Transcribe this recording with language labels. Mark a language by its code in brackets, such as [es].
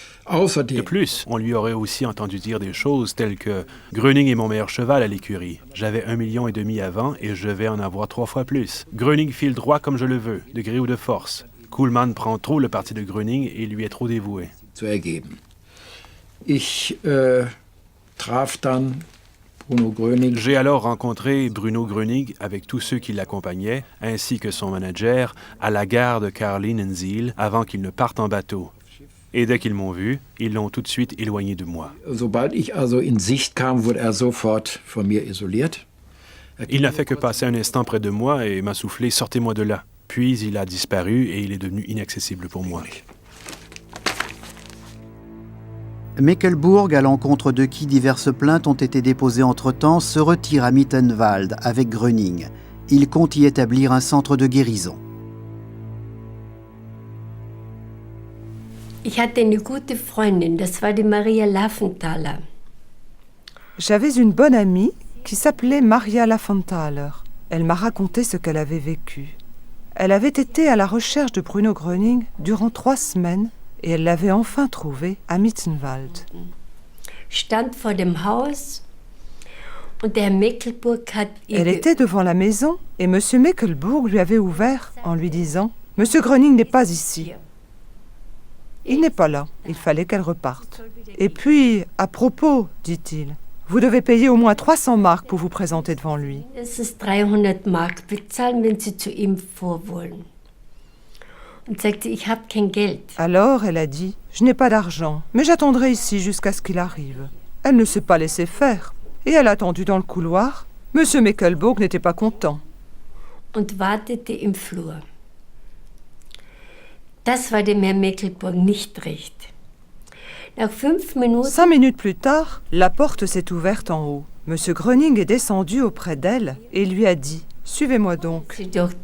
[fr] De plus, on lui aurait aussi entendu dire des choses telles que « Gröning est mon meilleur cheval à l'écurie. J'avais 1,5 million avant et je vais en avoir 3 fois plus. Gröning file droit comme je le veux, de gré ou de force. Kuhlmann prend trop le parti de Gröning et lui est trop dévoué. » [de] zu ergeben. Ich traf dann Bruno Gröning. [fr] J'ai alors rencontré Bruno Gröning avec tous ceux qui l'accompagnaient, ainsi que son manager, à la gare de Karlinensiel avant qu'ils ne partent en bateau. Et dès qu'ils m'ont vu, ils l'ont tout de suite éloigné de moi. [de] Sobald ich also in Sicht kam, wurde sofort von mir isoliert. [fr] Il n'a fait que passer un instant près de moi et m'a soufflé « Sortez-moi de là ». Puis il a disparu et il est devenu inaccessible pour moi. Meckelbourg, à l'encontre de qui diverses plaintes ont été déposées entre-temps, se retire à Mittenwald avec Gröning. Il compte y établir un centre de guérison. [de] Ich hatte eine gute Freundin, das war die Maria Laffenthaler. [fr] J'avais une bonne amie qui s'appelait Maria Laffenthaler. Elle m'a raconté ce qu'elle avait vécu. Elle avait été à la recherche de Bruno Gröning durant 3 semaines et elle l'avait enfin trouvé à Mittenwald. [de] Stand vor dem Haus und der Herr Meckelburg hat [fr] Elle était devant la maison et M. Meckelbourg lui avait ouvert en lui disant « Monsieur Gröning n'est pas ici. Il n'est pas là, il fallait qu'elle reparte. Et puis, à propos, dit-il, vous devez payer au moins 300 marks pour vous présenter devant lui. [de] Es ist 300 Mark bezahlen, wenn Sie zu ihm vor wollen. Und sagte, ich habe kein Geld. [fr] Alors, elle a dit, je n'ai pas d'argent, mais j'attendrai ici jusqu'à ce qu'il arrive. Elle ne s'est pas laissée faire, et elle a attendu dans le couloir. Monsieur Meckelbourg n'était pas content. [de] Und wartete im Flur. Das war dem Herrn Meckelburg nicht recht. Nach 5 Minuten... [fr] 5 minutes plus tard, la porte s'est ouverte en haut. Monsieur Gröning est descendu auprès d'elle et lui a dit « Suivez-moi donc ».